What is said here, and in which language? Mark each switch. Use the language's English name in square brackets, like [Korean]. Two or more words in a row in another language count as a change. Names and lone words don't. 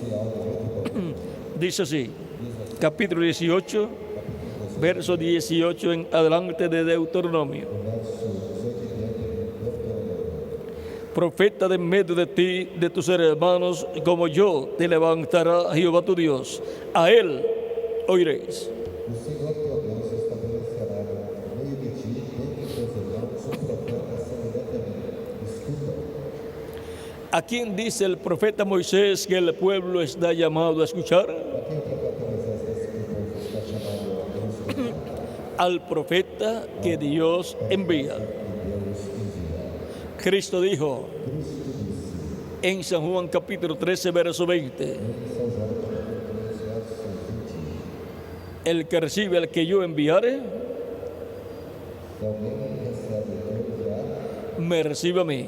[Spanish] Dice así, capítulo 18, verso 18 en adelante de Deuteronomio. Profeta de en medio de ti, de tus hermanos, como yo, te levantará Jehová tu Dios. A él oiréis. [Portuguese] O Senhor teu Deus estabelecerá no meio de ti, dentre teus irmãos, um profeta semelhante a mim. Escuta. [Spanish] ¿A quién dice el profeta Moisés que el pueblo está llamado a escuchar? [Portuguese] Quem o profeta Moisés disse que o povo está chamado a escutar? [Spanish] Al profeta que Dios envía. Cristo dijo en San Juan capítulo 13, verso 20, el que recibe al que yo enviare, me recibe a mí.